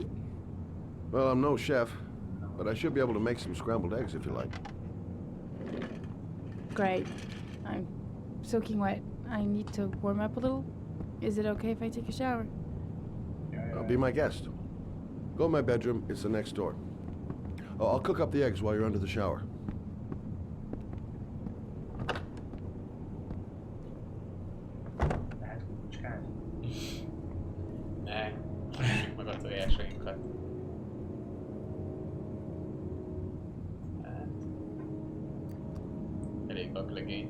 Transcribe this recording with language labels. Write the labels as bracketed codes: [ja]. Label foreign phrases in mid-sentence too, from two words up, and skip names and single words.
[en] Well, I'm no chef, but I should be able to make some scrambled eggs if you like. Great. I'm soaking wet. I need to warm up a little. Is it okay if I take a shower? Be my guest. Go in my bedroom, it's the next door. Oh, I'll cook up the eggs while you're under the shower. [hu] Lehet kukucskálni? Ne, süssük meg a tojásainkat. Hát... Elég vaklegény.